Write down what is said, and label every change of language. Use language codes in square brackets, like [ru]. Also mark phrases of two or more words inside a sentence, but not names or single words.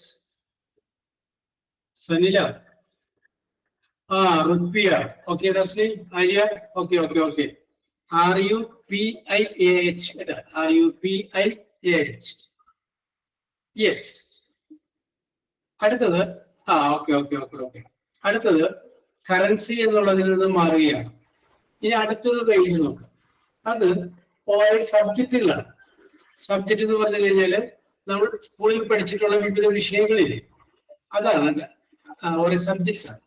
[en] Sanila. Rupiah. Okay, Dasni. Arya. Okay. RUPIAH. RUPIAH. [ml] Yes. അടുത്തത് ഓക്കെ. അടുത്തത് കറൻസി എന്നുള്ളതിൽ നിന്ന് മാറുകയാണ്. ഇനി അടുത്തത് കഴിഞ്ഞ് നോക്കാം. അത് ഓരോ സബ്ജക്റ്റുകളാണ്. സബ്ജക്റ്റ് എന്ന് പറഞ്ഞു കഴിഞ്ഞാല് നമ്മൾ സ്കൂളിൽ പഠിച്ചിട്ടുള്ള വിവിധ വിഷയങ്ങളില്ലേ, അതാണ് ഓരോ സബ്ജക്ട്സ് ആണ്.